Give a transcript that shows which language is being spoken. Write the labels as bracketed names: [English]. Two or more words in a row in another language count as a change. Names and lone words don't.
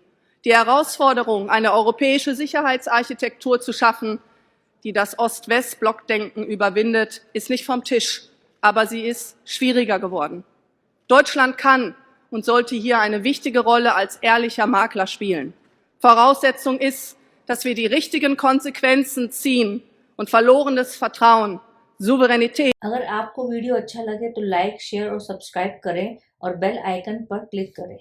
[German] Die Herausforderung, eine europäische Sicherheitsarchitektur zu schaffen, die das Ost-West-Blockdenken überwindet, ist nicht vom Tisch, aber sie ist schwieriger geworden. Deutschland kann und sollte hier eine wichtige Rolle als ehrlicher Makler spielen. Voraussetzung ist, dass wir die richtigen Konsequenzen ziehen und verlorenes Vertrauen, Souveränität. [Hindi] अगर आपको वीडियो अच्छा लगे तो लाइक, शेयर और सब्सक्राइब करें और बेल आइकन पर क्लिक करें।